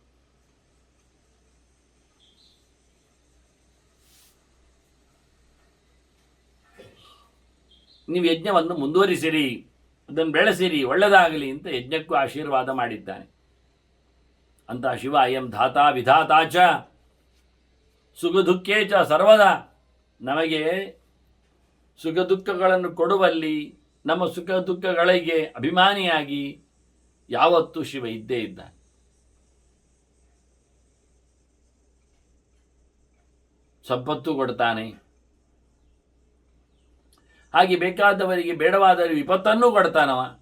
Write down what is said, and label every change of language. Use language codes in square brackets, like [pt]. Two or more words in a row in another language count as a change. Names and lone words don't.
[kn] ನೀವು ಯಜ್ಞವನ್ನು ಮುಂದುವರಿಸಿರಿ, ಅದನ್ನು ಬೆಳೆಸಿರಿ, ಒಳ್ಳೆಯದಾಗಲಿ ಅಂತ ಯಜ್ಞಕ್ಕೂ ಆಶೀರ್ವಾದ ಮಾಡಿದ್ದಾನೆ. [sa] ಅಂತಹ ಶಿವ ಅಯಂ ಧಾತಾ ವಿಧಾತಾ ಚ ಸುಖ ದುಃಖೇ ಚ ಸರ್ವದಾ, [kn] ನಮಗೆ ಸುಖ ದುಃಖಗಳನ್ನು ಕೊಡುವಲ್ಲಿ, ನಮ್ಮ ಸುಖ ದುಃಖಗಳಿಗೆ ಅಭಿಮಾನಿಯಾಗಿ ಯಾವತ್ತೂ ಶಿವ ಇದ್ದೇ ಇದ್ದಾನೆ. ಸಂಪತ್ತು ಕೊಡ್ತಾನೆ, ಹಾಗೆ ಬೇಕಾದವರಿಗೆ ಬೇಡವಾದವರಿಗೆ ವಿಪತ್ತನ್ನೂ ಕೊಡ್ತಾನವ.